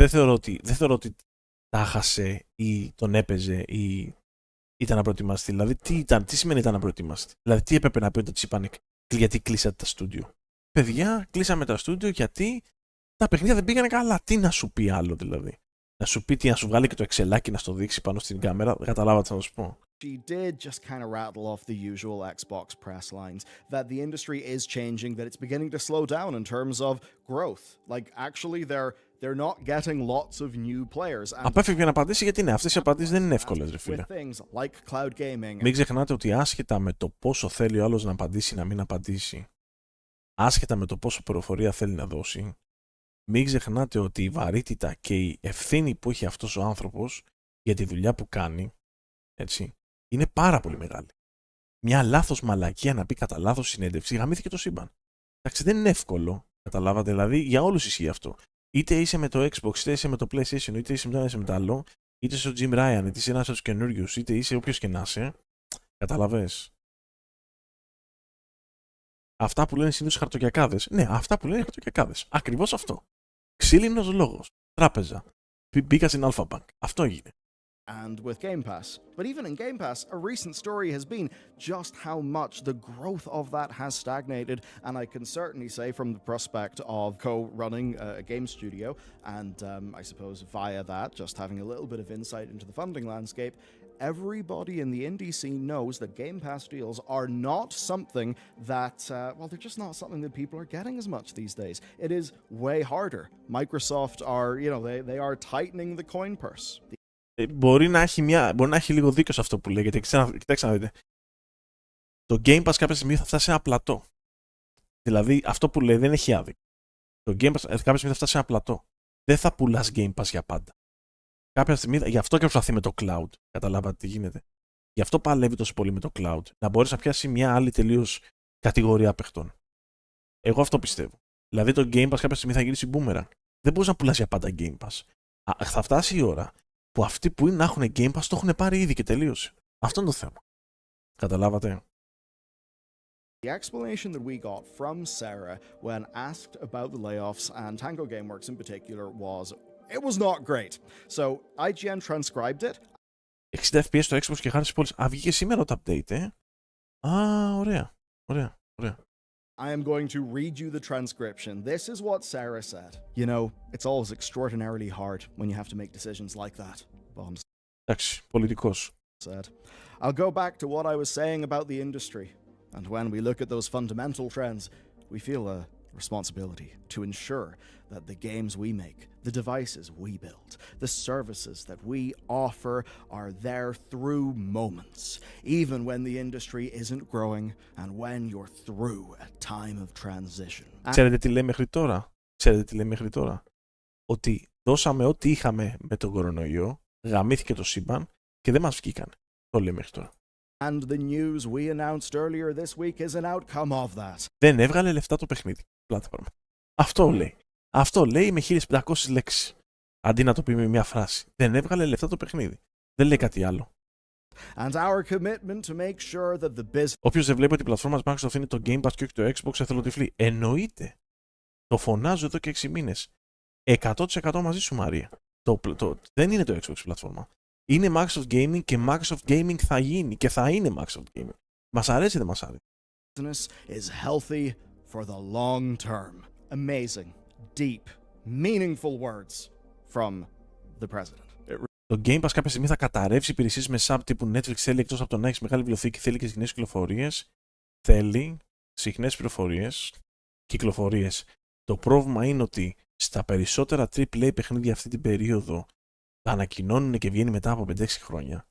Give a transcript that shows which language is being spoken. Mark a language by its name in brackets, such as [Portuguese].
[Greek] Δεν θεωρώ ότι τα χάσε ή τον έπαιζε ή ήταν απροετοιμαστή. Δηλαδή, τι σημαίνει ήταν απροετοιμαστή? Δηλαδή, τι έπρεπε να πει ότι της είπανε γιατί κλείσατε τα στούντιο? Παιδιά, κλείσαμε τα στούντιο γιατί τα παιχνίδια δεν πήγανε καλά. Τι να σου πει άλλο δηλαδή? Να σου πει να σου βγάλει και το εξελάκι να στο δείξει πάνω στην κάμερα? Καταλάβατε να σου πω? [English] She did just kind of rattle off the usual Xbox press lines, that the industry is changing, that it's beginning to slow down in terms of growth. Like, actually, they're not getting lots of new players. [Greek] Απέφευγε να απαντήσει γιατί ναι, αυτές οι απαντήσεις δεν είναι εύκολες, ρε φίλε. [English] Like cloud gaming. [Greek] Μην ξεχνάτε ότι άσχετα με το πόσο θέλει ο άλλος να απαντήσει ή να μην απαντήσει, άσχετα με το πόσο πληροφορία θέλει να δώσει, μην ξεχνάτε ότι η βαρύτητα και η ευθύνη που έχει αυτός ο άνθρωπος για τη δουλειά που κάνει, έτσι, είναι πάρα πολύ μεγάλη. Μια λάθος μαλακία να πει κατά λάθος συνέντευξη γαμήθηκε το σύμπαν. Εντάξει, δεν είναι εύκολο, καταλάβατε, δηλαδή για όλους ισχύει αυτό. Είτε είσαι με το Xbox, είτε είσαι με το PlayStation, είτε είσαι με το ένα, είσαι με το άλλο, είτε είσαι ο Jim Ryan, είτε είσαι ένας από τους καινούριους, είτε είσαι όποιος και να είσαι, καταλαβες. Αυτά που λένε συνήθως χαρτοκιακάδες. Ναι, αυτά που λένε χαρτοκιακάδες. Ακριβώς αυτό. Ξύλινος λόγος. Τράπεζα. Μπήκα στην Alpha Bank. Αυτό έγινε. [English] And with Game Pass. But even in Game Pass, a recent story has been just how much the growth of that has stagnated. And I can certainly say, from the prospect of co-running a game studio, and I suppose via that, just having a little bit of insight into the funding landscape, everybody in the indie scene knows that Game Pass deals are not something that, well, they're just not something that people are getting as much these days. It is way harder. Microsoft are, you know, they are tightening the coin purse. [Greek] Μπορεί να έχει λίγο δίκιο σε αυτό που λέει, γιατί κοιτάξτε να δείτε. Το Game Pass κάποια στιγμή θα φτάσει σε ένα πλατό. Δηλαδή αυτό που λέει δεν έχει άδικο. Το Game Pass κάποια στιγμή θα φτάσει σε ένα πλατό. Δεν θα πουλάς Game Pass για πάντα. Κάποια στιγμή, γι' αυτό και προσπαθεί με το cloud. Καταλάβατε τι γίνεται. Γι' αυτό παλεύει τόσο πολύ με το cloud. Να μπορείς να πιάσει μια άλλη τελείως κατηγορία παιχτών. Εγώ αυτό πιστεύω. Δηλαδή το Game Pass κάποια στιγμή θα γυρίσει boomerang. Δεν μπορείς να πουλάς για πάντα Game Pass. Θα φτάσει η ώρα που αυτοί που είναι να έχουν Game Pass το έχουν πάρει ήδη και τελείωσε. Αυτό είναι το θέμα. Καταλάβατε. [English] The explanation that we got from Sarah when asked about the layoffs and Tango Gameworks in particular was it was not great. So IGN transcribed it. [Greek] 60 FPS στο Xbox και χάρη στις πόλεις. Βγήκε σήμερα το update, ωραία. [English] I am going to read you the transcription. This is what Sarah said. You know, it's always extraordinarily hard when you have to make decisions like that. Bombs. [Greek] Εντάξει, πολιτικός. [English] Said. I'll go back to what I was saying about the industry. And when we look at those fundamental trends, we feel a responsibility to ensure that the games we make, the devices we build, the services that we offer are there through moments, even when the industry isn't growing and when you're through a time of transition. [Greek] Ξέρετε τι λέει μέχρι τώρα. Ότι δώσαμε ό,τι είχαμε με τον κορονοϊό, γαμήθηκε το σύμπαν και δεν μας βγήκαν. Το λέει μέχρι τώρα. [English] And the news we announced earlier this week is an outcome of that. [Greek] Δεν έβγαλε λεφτά το παιχνίδι. Πλάτφορμα. Αυτό λέει. Αυτό λέει με 1500 λέξεις. Αντί να το πει με μια φράση. Δεν έβγαλε λεφτά το παιχνίδι. Δεν λέει κάτι άλλο. [English] And our commitment to make sure that the business... [Greek] Όποιος δεν βλέπει ότι η πλατφόρμα Microsoft είναι το Game Pass και όχι το Xbox, εθελοτυφλεί. Εννοείται. Το φωνάζω εδώ και 6 μήνες. 100% μαζί σου, Μαρία. Δεν είναι το Xbox πλατφόρμα. Είναι Microsoft Gaming και Microsoft Gaming θα γίνει και θα είναι Microsoft Gaming. Μας αρέσει ή δεν μας αρέσει. [English] Business is healthy for the long term. Amazing, deep, meaningful words from the president. [Greek] Το Game Pass κάποια στιγμή θα καταρρεύσει υπηρεσίες με sub τύπου Netflix. Θέλει εκτός από το να έχεις μεγάλη βιβλιοθήκη, θέλει και συχνές κυκλοφορίες. Θέλει συχνές κυκλοφορίες. Το πρόβλημα είναι ότι στα περισσότερα AAA παιχνίδια αυτή την περίοδο τα ανακοινώνουν και βγαίνει μετά από 5-6 χρόνια.